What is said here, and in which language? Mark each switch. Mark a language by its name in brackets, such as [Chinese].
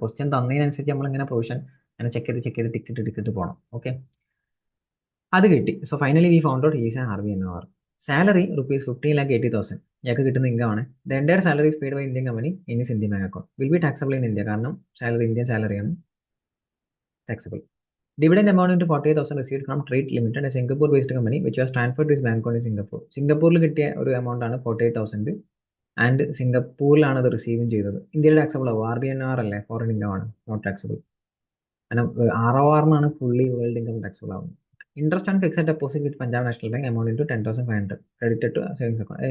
[Malayalam] Question തന്നതിനനുസരിച്ച് നമ്മൾ ഇങ്ങനെ provision അങ്ങനെ ചെക്ക് ചെയ്ത് ടിക്കറ്റ് പോകണം. [English] Okay, അത് കിട്ടി. So finally we found out he's a RBNOR. Salary ₹15,80,000 [Malayalam] ഇയാൾക്ക് കിട്ടുന്ന ഇൻകം ആണ്. [English] The entire salary is paid by Indian company in his Indian bank account. Will be taxable in India, കാരണം salary Indian സാലറിയാണ്, taxable. Dividend amount into 48,000 received from Trade Limited, a Singapore based company which was transferred to his bank account in Singapore. [Malayalam] സിംഗപ്പൂരിൽ കിട്ടിയ ഒരു amount ആണ് 48,000 and സിംഗപ്പൂരിലാണ് അത് റിസീവും ചെയ്തത്. ഇന്ത്യയിൽ taxable ആവും. RBNR അല്ലേ, ഫോറിൻ ഇൻകം ആണ്, നോട്ട് ടാക്സബിൾ. കാരണം ROR എന്നാണ് ഫുള്ളി വേൾഡ് ഇൻകം ടാക്സബിൾ ആവുന്നത്. [English] Interest on fixed deposit with Punjab National Bank amount into 10,500 credit to savings account.